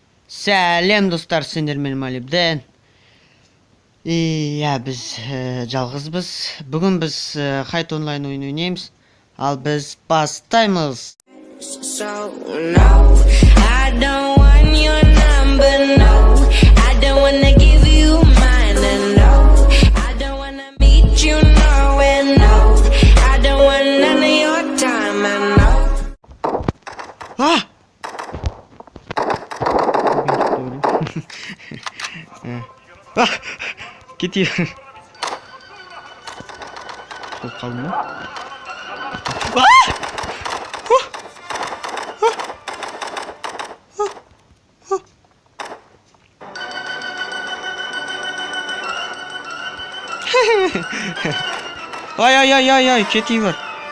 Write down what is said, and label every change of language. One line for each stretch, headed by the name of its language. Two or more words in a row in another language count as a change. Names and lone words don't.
Kazakh: Сәлем достар, сендер менен Малибден. Біз жалғызбыз. Бүгін біз хайт онлайн ойын ойнаймыз. Ал біз бастаймыз.
English: So no, I don't want your number, no. I don't wanna give you mine, no. I don't wanna meet you nowhere, no. I don't want none of your time, no.
Kazakh: Кетейін. Болып қалдым ба? Ай, кетейін бар.